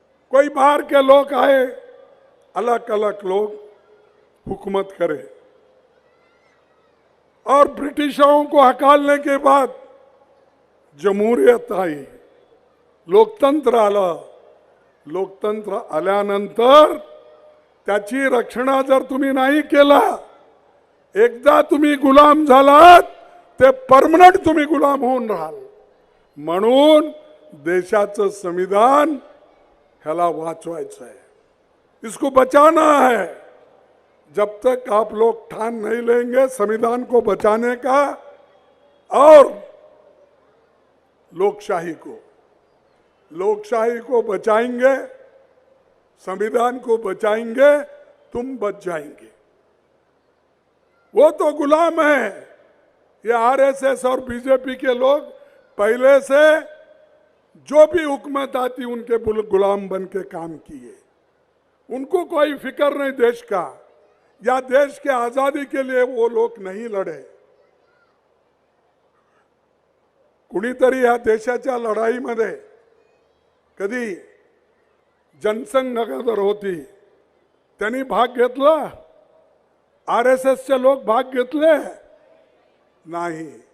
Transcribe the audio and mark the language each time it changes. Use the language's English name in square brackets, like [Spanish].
[Hindi] कोई बाहर के लोग आए, अलग अलग लोग हुकूमत करे, और ब्रिटिशों को हकालने के बाद जमहूरियत आई, [Marathi] लोकतंत्र आलं. लोकतंत्र आल्यानंतर त्याची रक्षणा जर तुम्ही नाही केला, एकदा तुम्ही गुलाम झालात ते परमनंट तुम्ही गुलाम होऊन राहाल. म्हणून देशाचं संविधान ह्याला वाचवायचं आहे, [Hindi] इसको बचाना है. जब तक आप लोग ठान नहीं लेंगे संविधान को बचाने का और लोकशाही को बचाएंगे, संविधान को बचाएंगे, तुम बच जाएंगे. वो तो गुलाम है. ये आरएसएस और बीजेपी के लोग पहले से जो भी हुकूमत आती उनके गुलाम बन के काम किए. उनको कोई फिक्र नहीं देश का, या देश के आजादी के लिए वो लोग नहीं लढे. [Marathi] कुणीतरी या देशाच्या लढाईमध्ये कधी जनसंघ अगोदर होती त्यांनी भाग घेतला, आरएसएसचे लोक भाग घेतले नाही.